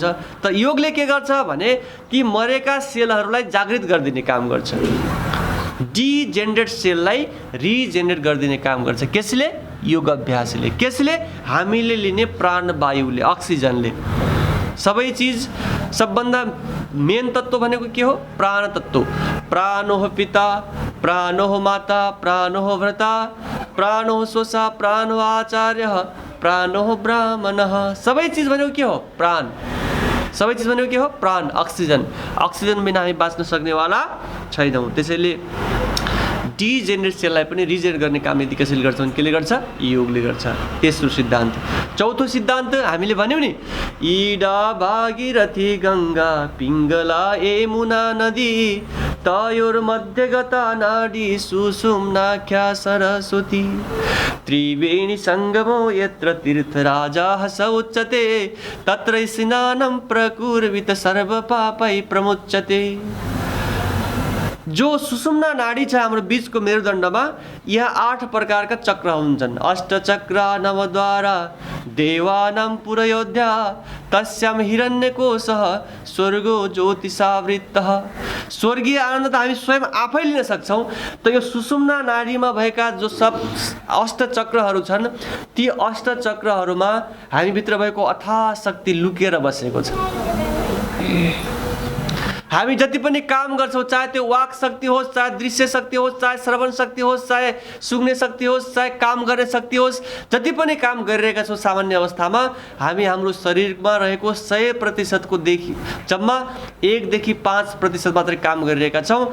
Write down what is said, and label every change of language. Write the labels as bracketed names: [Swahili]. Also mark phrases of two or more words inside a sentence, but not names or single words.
[Nepali] त योगले के गर्छ भने ती मरेका सेलहरूलाई जागृत गरिदिने काम गर्छ। डिजेनरेट सेललाई रिजेनरेट गरिदिने काम गर्छ। कसले? योग अभ्यासले। कसले? हामीले लिने प्राणवायुले, अक्सिजनले। सबै चिज सबभन्दा मेन तत्त्व भनेको के हो? प्राण तत्त्व। [Sanskrit] प्राणो पिता, प्राणो माता, प्राणो भ्राता, प्राणो स्वसा, प्राणो आचार्य, प्राणो ब्राह्मणः। [Nepali] सबै चिज भनेको के हो? प्राण। सबै चिज भनेको के हो? प्राण, अक्सिजन। अक्सिजन बिना हामी बाँच्न सक्नेवाला छैनौँ। त्यसैले डिजेनरेट सेललाई पनि रिजेनरेट गर्ने काम यदि कसैले गर्छ भने केले गर्छ? योगले गर्छ। तेस्रो सिद्धान्त। चौथो सिद्धान्त हामीले भन्यौँ नि, [Sanskrit] इडा भागीरथी गङ्गा पिङ्गला यमुना नदी तयोर मध्यगता नाडी सुषुम्नाख्या सरस्वती त्रिवेणी सङ्गमो यत्र तीर्थराजाः स उच्यते तत्र स्नानं प्रकुर्वित सर्वपापै प्रमुच्यते। [Nepali] जो सुषुम्ना नाडी छ हाम्रो बीचको मेरुदण्डमा, यहाँ 8 प्रकारका चक्र हुन्छन्। [Sanskrit] अष्टचक्र नवद्वारा देवानां पुरयोध्या तस्याम हिरण्यकोशः स्वर्गो ज्योतिषावृतः। [Nepali] स्वर्गीय आनन्द त हामी स्वयं आफै लिन सक्छौँ। त यो सुषुम्ना नाडीमा भएका जो सब अष्टचक्रहरू छन् ती अष्टचक्रहरूमा हामीभित्र भएको अथाह शक्ति लुकेर बसेको छ। हामी जति पनि काम गर्छौँ, चाहे त्यो वाक शक्ति होस्, चाहे दृश्य शक्ति होस्, चाहे श्रवण शक्ति होस्, चाहे सुँग्ने शक्ति होस्, चाहे काम गर्ने शक्ति होस्, जति पनि काम गरिरहेका छौँ सामान्य अवस्थामा हामी हाम्रो शरीरमा रहेको 100% देखि जम्मा 1 देखि 5% मात्रै काम गरिरहेका छौँ।